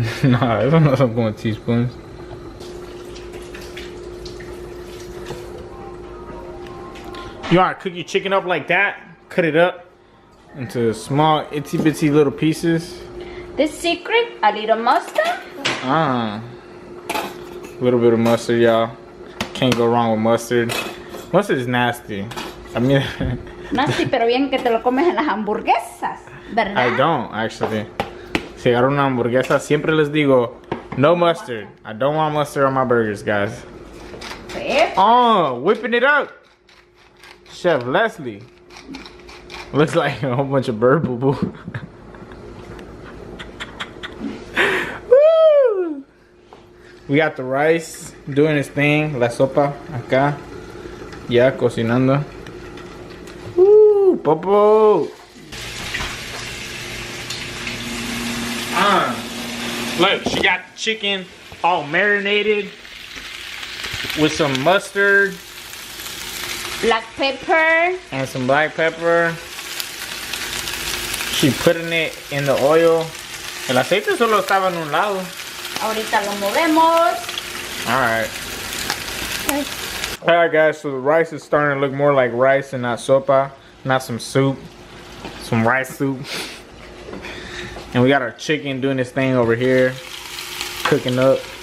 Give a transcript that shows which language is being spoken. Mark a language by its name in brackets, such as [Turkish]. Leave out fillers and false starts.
[Spanish] No, esos no son como teaspoons. [English] You want to cook your chicken up like that? Cut it up into small, itsy bitsy little pieces. The secret, a little mustard. A little bit of mustard, y'all. Can't go wrong with mustard. Mustard is nasty. I mean, [Spanish] Nasty, pero bien que te lo comes en las hamburguesas, ¿verdad? [English] I don't actually. [Spanish] Si agarro una hamburguesa, siempre les digo, no mustard. [English] I don't want mustard on my burgers, guys. [Spanish] Pues, [English] Oh, whipping it up. Chef Leslie. Looks like a whole bunch of bird boo boo. Woo! We got the rice doing its thing, [Spanish] la sopa acá. Ya cocinando. [English] Popo. Look, she got the chicken all marinated with some mustard, Black pepper. and some black pepper. She putting it in the oil. [Spanish] El aceite solo estaba en un lado. Ahorita lo movemos. [English] Alright. Alright guys, so the rice is starting to look more like rice and not sopa. Not some soup. Some rice soup. And we got our chicken doing this thing over here. Cooking up.